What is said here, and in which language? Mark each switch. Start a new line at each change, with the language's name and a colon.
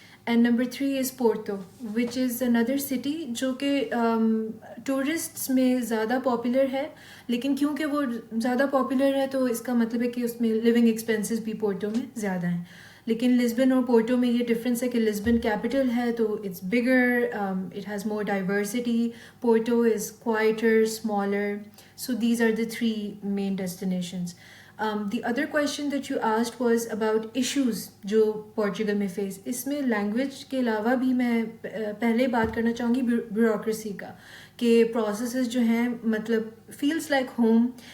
English: and number 3 is Porto, which is اندر city
Urdu: جو کہ tourists میں زیادہ پاپولر ہے, لیکن کیونکہ وہ زیادہ پاپولر ہے تو اس کا مطلب ہے کہ اس میں لیونگ ایکسپینسز بھی پورٹو میں زیادہ ہیں. لیکن لسبن اور پورٹو میں یہ ڈفرینس ہے کہ لسبن کیپٹل ہے تو
English: It's bigger, it has more diversity. Porto is quite a, smaller. So these are the three main destinations. The other question that you asked was about issues
Urdu: جو پورچوگل میں فیس. اس میں لینگویج کے علاوہ بھی میں پہلے بات کرنا چاہوں گی بیوروکریسی کا, کہ پروسیسز جو ہیں مطلب فیلز لائک ہوم.